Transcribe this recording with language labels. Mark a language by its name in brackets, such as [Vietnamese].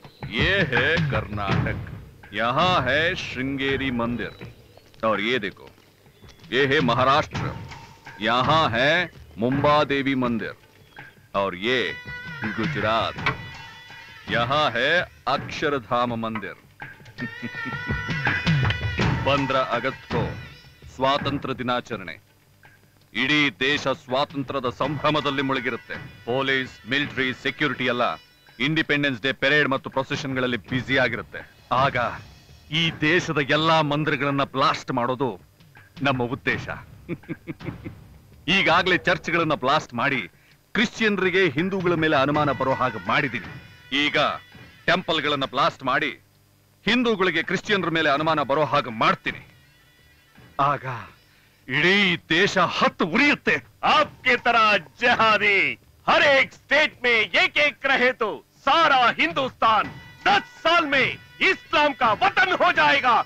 [Hindi] ये है कर्नाटक, यहाँ है श्रृंगेरी मंदिर, और ये देखो ये है महाराष्ट्र, यहाँ है मुंबा देवी मंदिर, और ये गुजरात, यहाँ है अक्षरधाम मंदिर। [Kannada] 15 [Hindi] अगस्त को [Kannada] ಸ್ವಾತಂತ್ರ್ಯ ದಿನಾಚರಣೆ. ಇಡೀ ದೇಶ ಸ್ವಾತಂತ್ರ್ಯದ ಸಂಭ್ರಮದಲ್ಲಿ ಮುಳುಗಿರುತ್ತೆ. ಪೊಲೀಸ್, ಮಿಲಿಟರಿ, ಸೆಕ್ಯೂರಿಟಿ ಎಲ್ಲ ಇಂಡಿಪೆಂಡೆನ್ಸ್ ಡೇ ಪೆರೇಡ್ ಮತ್ತು ಪ್ರೊಸೆಷನ್ಗಳಲ್ಲಿ ಬ್ಯುಸಿ ಆಗಿರುತ್ತೆ. ಆಗ ಈ ದೇಶದ ಎಲ್ಲಾ ಮಂದಿರಗಳನ್ನ ಬ್ಲಾಸ್ಟ್ ಮಾಡೋದು ನಮ್ಮ ಉದ್ದೇಶ. ಈಗಾಗಲೇ ಚರ್ಚ್ಗಳನ್ನ ಬ್ಲಾಸ್ಟ್ ಮಾಡಿ ಕ್ರಿಶ್ಚಿಯನ್ರಿಗೆ ಹಿಂದೂಗಳ ಮೇಲೆ ಅನುಮಾನ ಬರೋ ಹಾಗೆ ಮಾಡಿದ್ದೀನಿ. ಈಗ ಟೆಂಪಲ್ಗಳನ್ನ ಬ್ಲಾಸ್ಟ್ ಮಾಡಿ ಹಿಂದೂಗಳಿಗೆ ಕ್ರಿಶ್ಚಿಯನ್ರ ಮೇಲೆ ಅನುಮಾನ ಬರೋ ಹಾಗೆ ಮಾಡ್ತೀನಿ. ಆಗ ಇಡೀ ದೇಶ ಹತ್ತು ಉರಿಯುತ್ತೆ. [Hindi] आपके तरह जहादी हर एक स्टेट में एक रहे तो सारा हिंदुस्तान 10 साल में इस्लाम का वतन हो जाएगा.